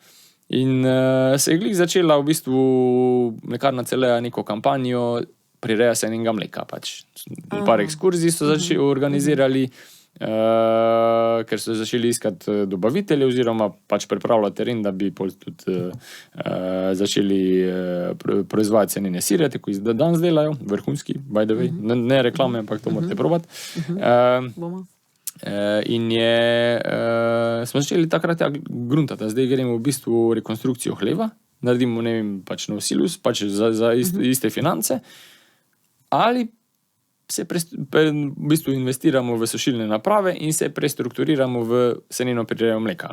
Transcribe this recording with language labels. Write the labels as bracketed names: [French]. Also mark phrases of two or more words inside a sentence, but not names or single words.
[Slovenian] In se je glih začela v bistvu Mlekarna Celeja neko kampanjo prireja senenega mleka. Pač. Par ekskurzij so organizirali, ker so začeli iskati dobavitelje oziroma pač pripravljati teren, da bi tudi začeli proizvajati senene sire, tako da danes delajo, vrhunski, [English] by the way, [Slovenian] ne reklame, ampak to morate probati. In smo začeli takrat gruntati, zdaj gremo v bistvu rekonstrukcijo hleva, naredimo, ne vem, pač nov silus, pač za iste finance, ali se v bistvu investiramo v sušilne naprave in se prestrukturiramo v seneno prirejo mleka.